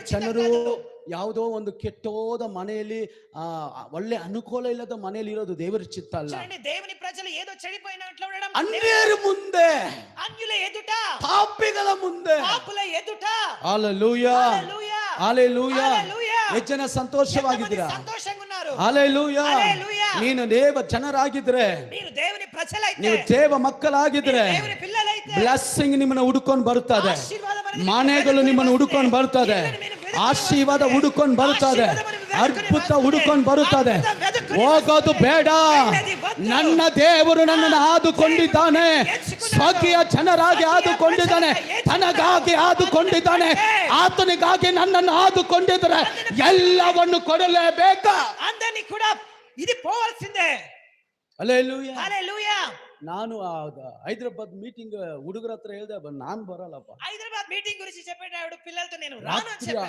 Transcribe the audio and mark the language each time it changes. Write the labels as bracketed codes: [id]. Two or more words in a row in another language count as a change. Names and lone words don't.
[kn] ಜನರು ಯಾವುದೋ ಒಂದು ಕೆಟ್ಟೋದ ಮನೆಯಲ್ಲಿ ಒಳ್ಳೆ ಅನುಕೂಲ ಇಲ್ಲದ ಮನೆಯಲ್ಲಿ ಇರೋದು ದೇವರ ಚಿತ್ತ ಅಲ್ಲ. [te] చూడండి దేవుని ప్రజలు ఏదో చెడిపోయిన ఇంట్లో ఉండడం అన్యుల ముందే, అన్యుల ఎదుట, [kn] పాపిಗಳ ಮುಂದೆ, [te] పాపుల ఎదుట. హల్లెలూయా హల్లెలూయా హల్లెలూయా. హల్లెలూయా. [kn] ಎಷ್ಟು ಜನ ಸಂತೋಷವಾಗಿದ್ದೀರಾ? [te] సంతోషంగా ఉన్నారు. హల్లెలూయా. హల్లెలూయా. [kn] ನೀನು ದೇವ ಜನರಾಗಿದ್ರೆ, [te] మీరు దేవుని ప్రజలైతే, [kn] ನೀವು ದೇವ ಮಕ್ಕಳಾಗಿದ್ರೆ [te] దేవుని పిల్లలైతే [kn] ಬ್ಲೆಸ್ಸಿಂಗ್ ನಿಮ್ಮನ್ನು ಹುಡುಕೊಂಡು ಬರುತ್ತದೆ. [te] ఆశీర్వాదం అనేది [kn] ಮನೆಗಳು ನಿಮ್ಮನ್ನು ಹುಡುಕೊಂಡು ಬರುತ್ತದೆ. ಆಶೀರ್ವಾದ ಹುಡುಕೊಂಡು ಬರುತ್ತದೆ. ಅದ್ಭುತ ಹುಡುಕೊಂಡು ಬರುತ್ತದೆ. ಹೋಗೋದು ಬೇಡ. ನನ್ನ ದೇವರು ನನ್ನನ್ನು ಆದುಕೊಂಡಿದ್ದಾನೆ. ಸ್ವಕೀಯ ಜನರಾಗಿ ಆದುಕೊಂಡಿದ್ದಾನೆ. ತನಗಾಗಿ ಆದುಕೊಂಡಿದ್ದಾನೆ. ಆತನಿಗಾಗಿ ನನ್ನನ್ನು ಆದುಕೊಂಡಿದ್ರೆ ಎಲ್ಲವನ್ನು ಕೊಡಲೇಬೇಕಾ? [te] అందరినీ కూడా ఇది పోవాల్సిందే. [kn] ಹಲ್ಲೆಲೂಯಾ [te] హల్లెలూయా. [kn] ನಾನು ಹೈದರಾಬಾದ್ ಮೀಟಿಂಗ್ ಹುಡುಗರ ಹತ್ರ ಹೇಳ್ದೆ, ನಾನು ಬರಲ್ಲಪ್ಪ. [te] హైదరాబాద్ మీటింగ్ గురించి చెప్పేటాడు పిల్లలతో, నేను రాను అని [kn] ರಾತ್ರಿ [te] చెప్పాను.